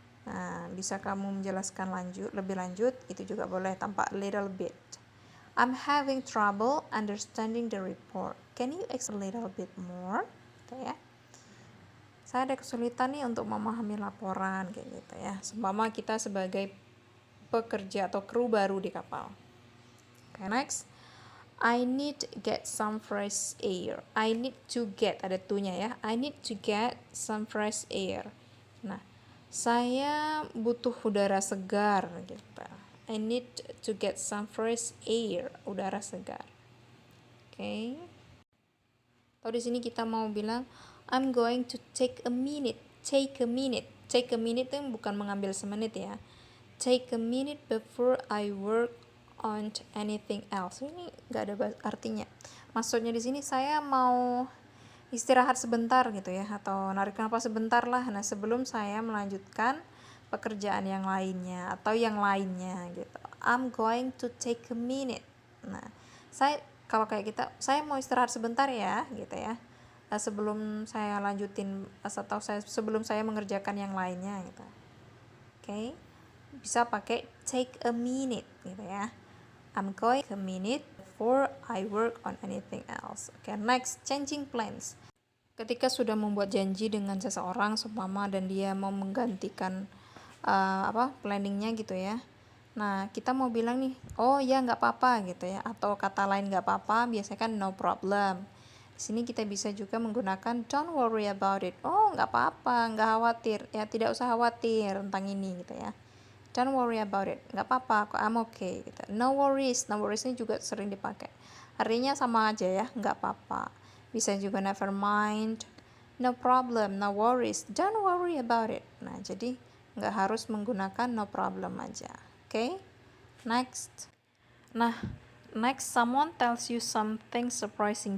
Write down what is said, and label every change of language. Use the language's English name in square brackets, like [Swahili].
[Indonesian] Nah, bisa kamu menjelaskan lebih lanjut, itu juga boleh tanpa [English] a little bit. I'm having trouble understanding the report. Can you explain a little bit more? [Indonesian] Gitu ya. Saya ada kesulitan nih untuk memahami laporan, kayak gitu ya. Seumpama kita sebagai pekerja atau kru baru di kapal. [English] Okay, next. I need to get some fresh air. I need to get, [Indonesian] ada to-nya ya. [English] I need to get some fresh air. [Indonesian] Nah, saya butuh udara segar gitu. [English] I need to get some fresh air, [Indonesian] udara segar. [English] Oke. Okay. [Indonesian] Atau di sini kita mau bilang [English] I'm going to take a minute. Take a minute. Take a minute [Indonesian] itu bukan mengambil semenit ya. [English] Take a minute before I work on anything else. [Indonesian] Ini nggak ada artinya. Maksudnya di sini saya mau istirahat sebentar gitu ya, atau narik nafas sebentar lah. Nah, sebelum saya melanjutkan pekerjaan yang lainnya atau yang lainnya gitu. [English] I'm going to take a minute. [Indonesian] Nah, kalau kayak kita, saya mau istirahat sebentar ya gitu ya. Sebelum saya lanjutin atau sebelum saya mengerjakan yang lainnya gitu. Oke. Bisa pakai [English] take a minute [Indonesian] gitu ya. [English] I'm going a minute before I work on anything else. Okay, next, changing plans. [Indonesian] Ketika sudah membuat janji dengan seseorang seumpama dan dia mau menggantikan planningnya gitu ya. Nah, kita mau bilang nih, oh ya nggak apa-apa gitu ya, atau kata lain nggak apa-apa, biasanya kan [English] no problem. [Indonesian] Di sini kita bisa juga menggunakan [English] don't worry about it. [Indonesian] Oh nggak apa-apa, nggak khawatir ya, tidak usah khawatir tentang ini gitu ya. [English] Don't worry about it, [Indonesian] nggak apa-apa, [English] I'm okay [Indonesian] gitu. [English] No worries [Indonesian] ini juga sering dipakai. Artinya sama aja ya, nggak apa-apa. [English] Bisa juga never mind, no problem, no worries, don't worry about it. [Indonesian] Nah, jadi nggak harus menggunakan [English] no problem [Indonesian] aja. [English] Okay? Next. Nah, next, someone tells you something surprising.